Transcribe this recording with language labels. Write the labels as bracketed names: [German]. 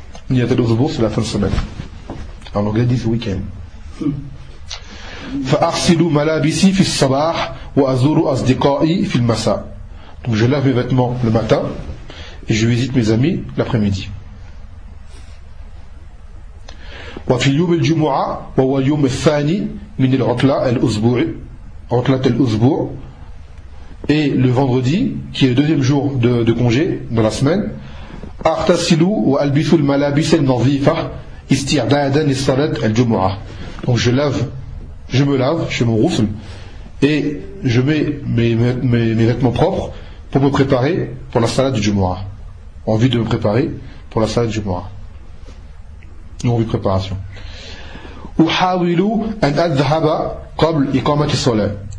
[French] Niyahia, c'est c'est la fin de semaine. En anglais, c'est le week-end. [Arabic] فَأَغْسِلُ مَلَابِسِي فِي الصَّبَاحِ وَأَزُورُ أَصْدِقَائِي فِي الْمَسَاءِ. [French] Donc, je lave mes vêtements le matin et je visite mes amis l'après-midi. [Arabic] وفي يوم الجمعة وهو يوم الثاني من العطلة الأسبوع عطلة الأسبوع. [French] Et le vendredi qui est le deuxième jour de congé dans la semaine. [Arabic] أغتسل وألبس الملابس النظيفة استعدادا لصلاة الجمعة. [French] Donc je me lave, je me roufle et je mets mes vêtements propres pour me préparer pour la salade du Jumu'a, en vue de me préparer pour la salade du Jumu'a. Non, oui, préparation. [Arabic] Uhawilu an adhhaba qabl iqamati salat.